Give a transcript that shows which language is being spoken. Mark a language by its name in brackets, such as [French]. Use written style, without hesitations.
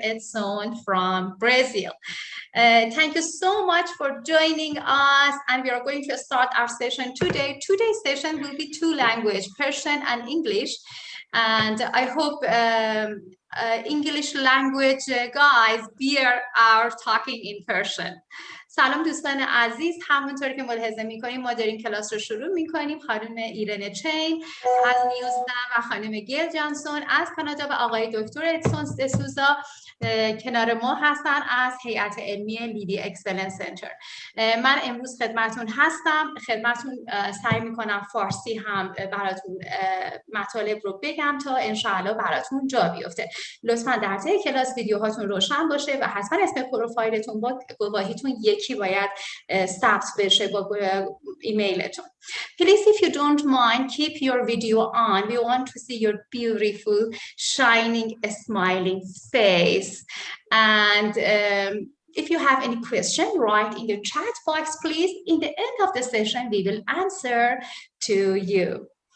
[English] Edson from Brazil. Thank you so much for joining us, and we are going to start our session today. Today's session will be two language, Persian and English, and I hope English language guys bear our talking in Persian. [Persian] سلام دوستان عزیز، همونطور که ملاحظه میکنیم ما داریم کلاس رو شروع میکنیم. خانم ایرن چین از نیوزلند و خانم گیل جانسون از کانادا و آقای دکتر ادسون دسوزا کنار ما هستن از هیئت علمی لیدی اکسلنس سنتر. من امروز خدمتون هستم، خدمتون سعی میکنم فارسی هم براتون مطالب رو بگم تا انشاءالله براتون جا بیفته. لطفا در طی کلاس ویدیوهاتون روشن باشه و حتما اسم پروفایلتون با گواهیتون یکی باید ثبت بشه با ایمیلتون. [English] Please, if you don't mind, keep your video on. We want to see your beautiful, shining, smiling face. And if you have any question, write in the chat box, please. In the end of the session, we will answer to you.